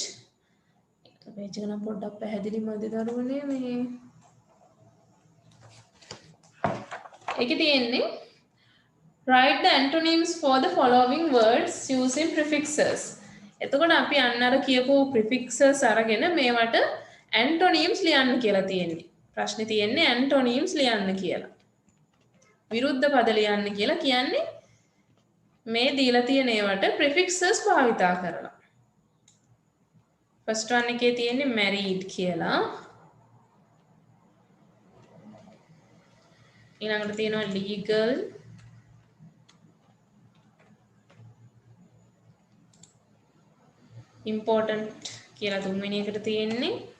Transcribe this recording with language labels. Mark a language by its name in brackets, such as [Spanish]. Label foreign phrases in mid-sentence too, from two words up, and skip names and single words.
[Sinhala] Page එක නම් පොඩ්ඩක් පැහැදිලි මදි දරුවනේ මේ. ඒකේ තියෙන්නේ [English] write the antonyms for the following words using prefixes. [Sinhala] එතකොට අපි අන්න අර කියපු prefixes අරගෙන මේවට antonyms ලියන්න කියලා තියෙන්නේ. ප්‍රශ්නේ තියෙන්නේ antonyms ලියන්න කියලා. විරුද්ධ පද ලියන්න කියලා කියන්නේ මේ දීලා තියෙන ඒවට prefixes භාවිතා කරලා. [English] first one [Sinhala] එකේ තියෙන්නේ married කියලා. ඊළඟට තියෙනවා [English] legal, important [Sinhala] කියලා තුන්වෙනි එකට තියෙන්නේ.